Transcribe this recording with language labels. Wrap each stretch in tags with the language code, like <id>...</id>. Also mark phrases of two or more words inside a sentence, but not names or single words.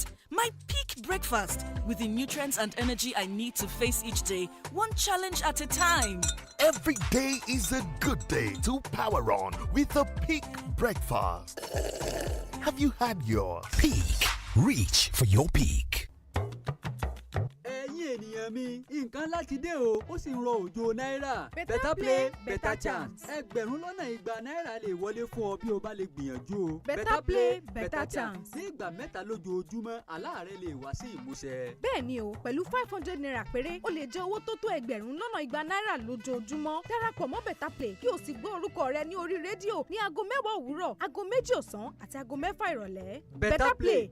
<en>My peak breakfast, with the nutrients and energy I need to face each day, one challenge at a time. Every day is a good day to power on with a Peak breakfast. Have you had yours? Peak. Reach for your peak.</en> <yo>Ẹ̀yin ènìyàn èèyàn mi nǹkan láti dé o ó sì ń rọ òjò náírà.</yo> <en>Better play better chance.</en> <yo>ẹgbẹ̀rún lọ́nà igba náírà lè wọlé fún ọ bí o bá lè gbìyànjú o.</yo> <en>Better play better chance.</en> <yo>ní ìgbà mẹ́ta lójoojúmọ́ àlá rẹ lè wá sí ìmúṣẹ. bẹ́ẹ̀ ni o pẹ̀lú 500 naira péré o lè jẹ owó tó tó ẹgbẹ̀rún lọ́nà igba náírà lójoojúmọ́. darapọ̀ mọ́</yo> <en>Better play</en> <yo>kí o sì gbọ́ orúkọ rẹ ní orí rédíò ní aago 10 òwúrọ̀ aago 2 ọ̀sán àti aago 6 ìrọ̀lẹ́.</yo> <en>Better play</en>